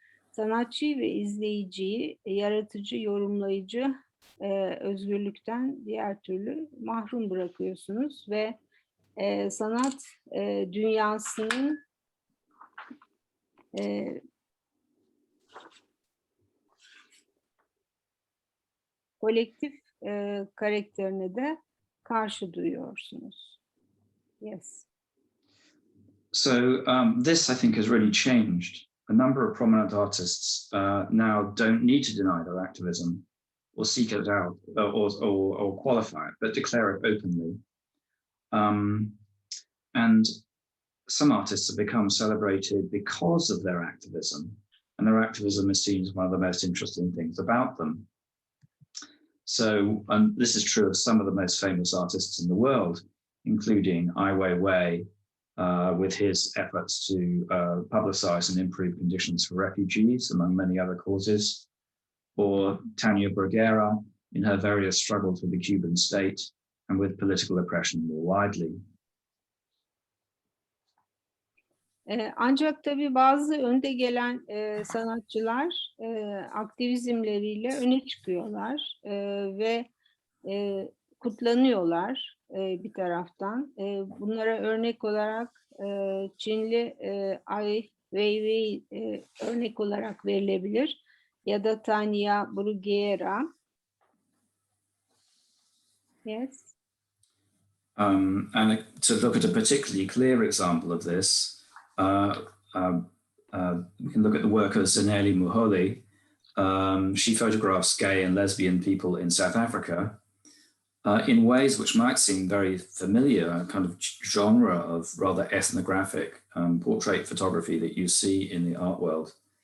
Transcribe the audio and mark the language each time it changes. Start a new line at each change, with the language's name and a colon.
Turkish: Sanatçıyı ve izleyiciyi yaratıcı, yorumlayıcı özgürlükten diğer türlü mahrum bırakıyorsunuz ve sanat dünyasının kolektif karakterine de karşı duyuyorsunuz.
English: Yes. So this, I think, has really changed. A number of prominent artists now don't need to deny their activism or seek it out or qualify it, but declare it openly. And some artists have become celebrated because of their activism, and their activism is seen as one of the most interesting things about them. So this is true of some of the most famous artists in the world, including Ai Weiwei, with his efforts to publicize and improve conditions for refugees, among many other causes. or Tania Bruguera in her various struggles with the Cuban state and with political oppression more widely.
Turkish: Ancak tabii bazı önde gelen sanatçılar aktivizmleriyle öne çıkıyorlar ve kutlanıyorlar bir taraftan. Bunlara örnek olarak Çinli Ai Weiwei örnek olarak verilebilir ya da Tania Bruguera.
English: Yes. And to look at a particularly clear example of this, we can look at the work of Zanele Muholi. She photographs gay and lesbian people in South Africa in ways which might seem very familiar, a kind of genre of rather ethnographic portrait photography that you see in the art world.